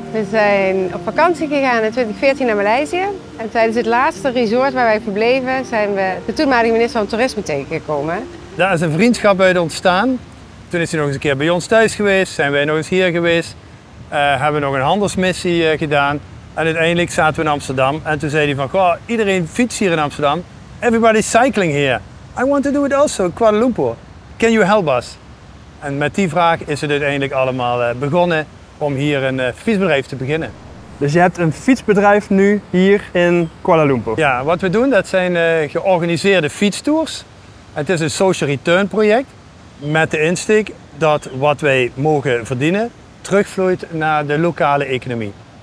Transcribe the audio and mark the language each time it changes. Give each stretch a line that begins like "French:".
Dutch: We zijn op vakantie gegaan in 2014 naar Maleisië. En tijdens het laatste resort waar wij verbleven zijn we de toenmalige minister van Toerisme tegengekomen. Daar is een vriendschap uit ontstaan. Toen is hij nog eens een keer bij ons thuis geweest, zijn wij nog eens hier geweest. Hebben we nog een handelsmissie gedaan. En uiteindelijk zaten we in Amsterdam en toen zei hij van, goh, iedereen fietst hier in Amsterdam.
English: Everybody's cycling here. I want to do it also in Kuala Lumpur. Can you help us?
Dutch: En met die vraag is het uiteindelijk allemaal begonnen om hier een fietsbedrijf te beginnen. Dus je hebt een fietsbedrijf nu hier in Kuala Lumpur? Ja, wat we doen dat zijn georganiseerde fietstours. Het is een social return project met de insteek dat wat wij mogen verdienen terugvloeit naar de lokale economie.